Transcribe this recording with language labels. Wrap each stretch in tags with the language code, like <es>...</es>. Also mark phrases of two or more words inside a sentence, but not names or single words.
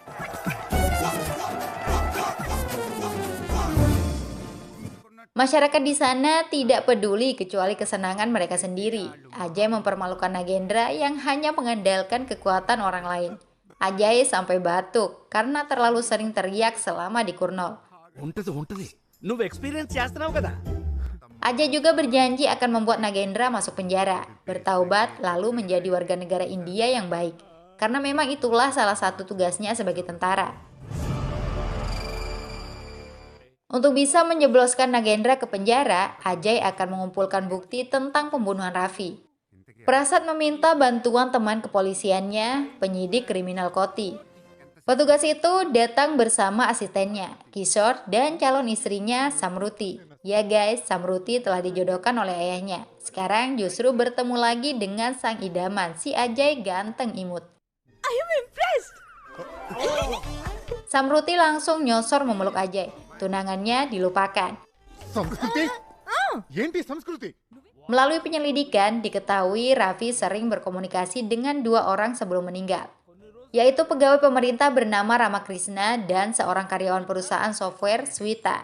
<id>Masyarakat di sana tidak peduli kecuali kesenangan mereka sendiri. Ajay mempermalukan Nagendra yang hanya mengandalkan kekuatan orang lain. Ajay sampai batuk karena terlalu sering teriak selama di Kurnol.</id> <te>నువ్వు ఎక్స్పీరియన్స్ చేస్తున్నావు కదా.</te> <id>Ajay juga berjanji akan membuat Nagendra masuk penjara, bertaubat lalu menjadi warga negara India yang baik. Karena memang itulah salah satu tugasnya sebagai tentara. Untuk bisa menjebloskan Nagendra ke penjara, Ajay akan mengumpulkan bukti tentang pembunuhan Raffi. Prasad meminta bantuan teman kepolisiannya, penyidik kriminal Koti. Petugas itu datang bersama asistennya, Kishore, dan calon istrinya, Samruti. Ya guys, Samruti telah dijodohkan oleh ayahnya. Sekarang justru bertemu lagi dengan sang idaman, si Ajay ganteng imut.</id> <en>I am impressed.</en> <id>Samruti langsung nyosor memeluk Ajay. Tunangannya dilupakan. Melalui penyelidikan, diketahui Raffi sering berkomunikasi dengan dua orang sebelum meninggal, yaitu pegawai pemerintah bernama Ramakrishna dan seorang karyawan perusahaan software, Swita.</id>